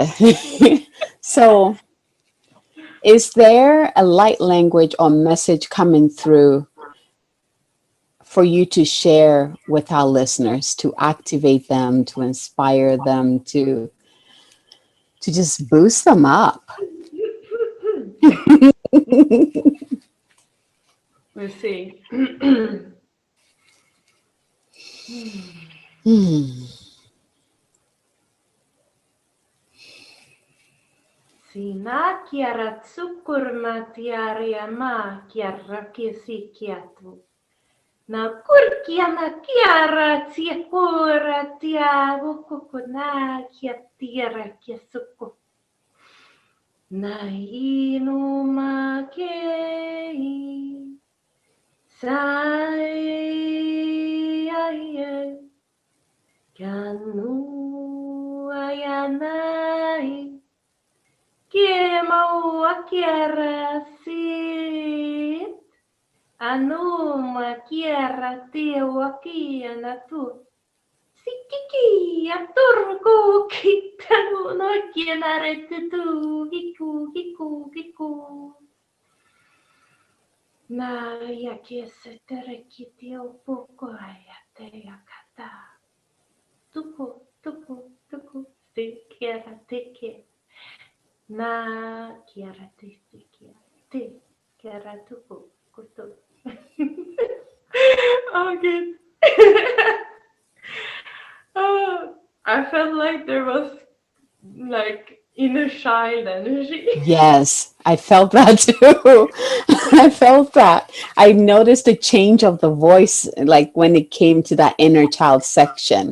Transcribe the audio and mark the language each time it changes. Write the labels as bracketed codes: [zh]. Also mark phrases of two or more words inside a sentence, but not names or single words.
[en] So, is there a light language or message coming through for you to share with our listeners to activate them, to inspire them, to just boost them up? We'll see. Hmm. Sinä kierrät sukurmatiaria maa kierrä kesikiatu. Na kurkiana kierrät ja kuorat ja vukukuna kiattiera kesuku. Na inuma kei. Sai ai ai. Kanu ayanai. Kie maua kierrä sit. Anuma kierrä tiua kiana tu. Sikiki ja turku kittanu no kienarette tu kiku kiku kiku. Na ja kiese tereki tio pukoa ja teja kata. Tuku tuku tuku stikiera tiki. Na kiera tistikia. Ti kiera tuku kutu. Oh, good. Oh, I felt like there was like inner child energy. Yes, I felt that too. I felt that. I noticed a change of the voice, like when it came to that inner child section.